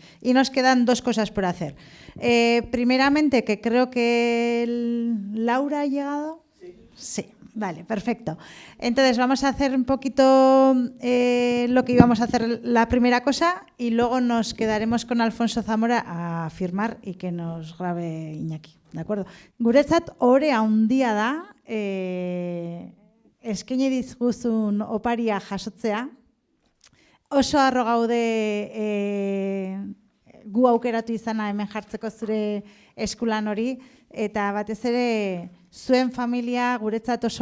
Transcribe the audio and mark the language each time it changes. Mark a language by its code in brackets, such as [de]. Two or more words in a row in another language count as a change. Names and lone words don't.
[es] Y nos quedan 2 cosas por hacer. Primeramente, que creo que Laura ha llegado. Sí, vale, perfecto. Entonces vamos a hacer un poquito lo que íbamos a hacer la primera cosa y luego nos quedaremos con Alfonso Zamora a firmar y que nos grabe Iñaki. ¿De acuerdo? [eu] Guretzat ohore handia da eskaini dizguzun oparia jasotzea. Oso harro gaude gu aukeratu izana hemen jartzeko zure eskulan hori eta batez ere zuen familia guretzat oso